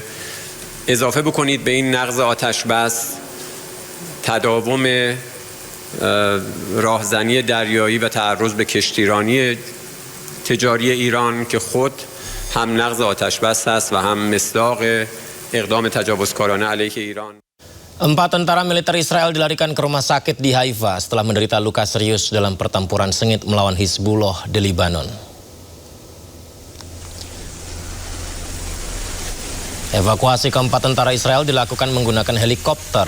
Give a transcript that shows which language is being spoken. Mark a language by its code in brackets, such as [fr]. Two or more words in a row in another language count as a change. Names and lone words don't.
[fa] اضافه بکنید به این نقض آتش بس تداوم راهزنی دریایی و تعرض به کشتیرانی تجاری ایران که خود هم نقض آتش بس است و هم مصداق اقدام تجاوزکارانه علیه ایران. [id] 4 tentara militer Israel dilarikan ke rumah sakit di Haifa setelah menderita luka serius dalam pertempuran sengit melawan Hizbullah di Libanon. Evakuasi keempat tentara Israel dilakukan menggunakan helikopter.